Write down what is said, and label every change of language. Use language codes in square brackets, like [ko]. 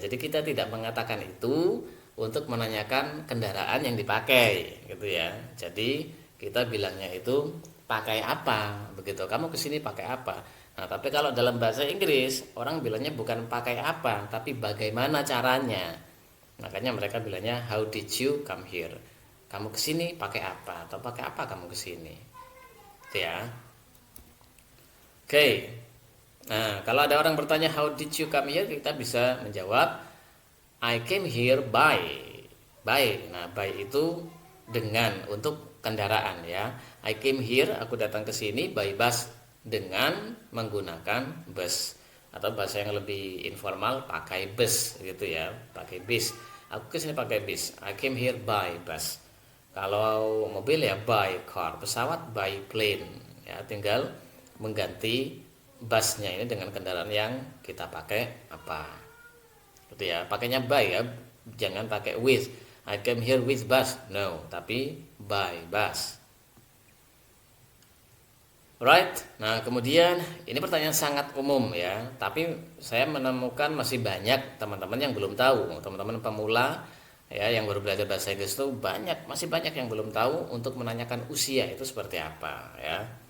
[id] Jadi kita tidak mengatakan itu untuk menanyakan kendaraan yang dipakai gitu ya. Jadi kita bilangnya itu pakai apa begitu, kamu ke sini pakai apa. Nah tapi kalau dalam bahasa Inggris orang bilangnya bukan pakai apa, tapi bagaimana caranya. Makanya mereka bilangnya [en] how did you come here? [id] Kamu kesini pakai apa atau pakai apa kamu kesini? Itu ya. Oke. Nah, kalau ada orang bertanya [en] how did you come here, [id] kita bisa menjawab [en] I came here by. By. [id] Nah, by itu dengan, untuk kendaraan ya. [en] I came here, [id] aku datang ke sini [en] by bus, [id] dengan menggunakan bus. Atau bahasa yang lebih informal pakai bus gitu ya, pakai bis. Aku kesini pakai bis. [en] I came here by bus. [id] Kalau mobil ya [en] by car, [id] pesawat [en] by plane [id] ya. Tinggal mengganti busnya ini dengan kendaraan yang kita pakai apa gitu ya. Pakainya [en] by [id] ya, jangan pakai [en] with. I came here with bus, no, [id] tapi [en] by bus. Right. [id] Nah, kemudian ini pertanyaan sangat umum ya, tapi saya menemukan masih banyak teman-teman yang belum tahu. Teman-teman pemula ya yang baru belajar bahasa Inggris itu masih banyak yang belum tahu untuk menanyakan usia itu seperti apa ya.